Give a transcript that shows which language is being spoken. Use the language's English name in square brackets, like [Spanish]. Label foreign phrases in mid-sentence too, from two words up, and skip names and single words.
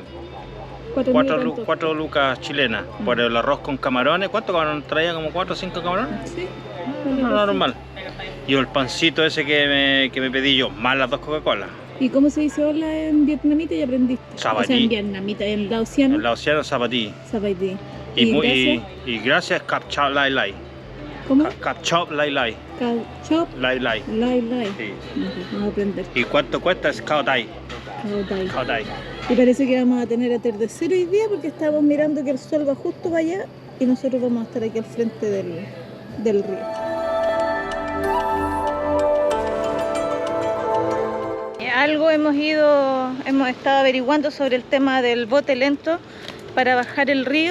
[Spanish] 4.000 4 lucas chilenas por el arroz con camarones. ¿Cuántos camarones traía? ¿Como 4 o 5 camarones? Sí. No, normal. Y el pancito ese que me pedí yo, más las 2 Coca-Cola. ¿Y cómo se dice hola en vietnamita? ¿Ya aprendiste? Sabatí. O sea, en vietnamita, en laosiano. El laosiano zapatí. Sabatí. Y gracias [Lao] Cap Chop Lai Lai. ¿Cómo? Cap Chop Lai Lai. Chop, Lai Lai. lai, lai. [Spanish] Sí. Vamos a aprender. ¿Y cuánto cuesta? Es [Lao] Cao Tai. Cao Tai. Cao Tai. [Spanish] Y parece que vamos a tener atardecer hoy día porque estamos mirando que el sol va justo para allá y nosotros vamos a estar aquí al frente del río. Algo hemos estado averiguando sobre el tema del bote lento para bajar el río.